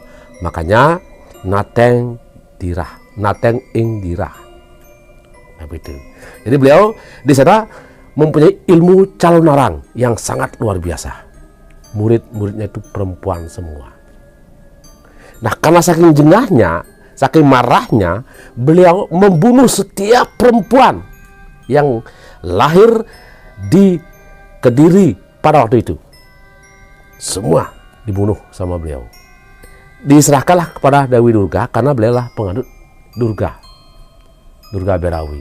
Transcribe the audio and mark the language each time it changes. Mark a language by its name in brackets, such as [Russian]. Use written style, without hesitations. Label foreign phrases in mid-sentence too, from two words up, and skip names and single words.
[Indonesian] Makanya Nateng Dirah, Nateng ing Dirah. Nah, begitu. Jadi beliau di sana mempunyai ilmu calonarang yang sangat luar biasa. Murid-muridnya itu perempuan semua. Nah, karena saking jengahnya, saking marahnya, beliau membunuh setiap perempuan yang lahir di Kediri pada waktu itu. Semua dibunuh sama beliau. Diserahkanlah kepada Dewi Durga karena beliau lah pengadut Durga Berawi.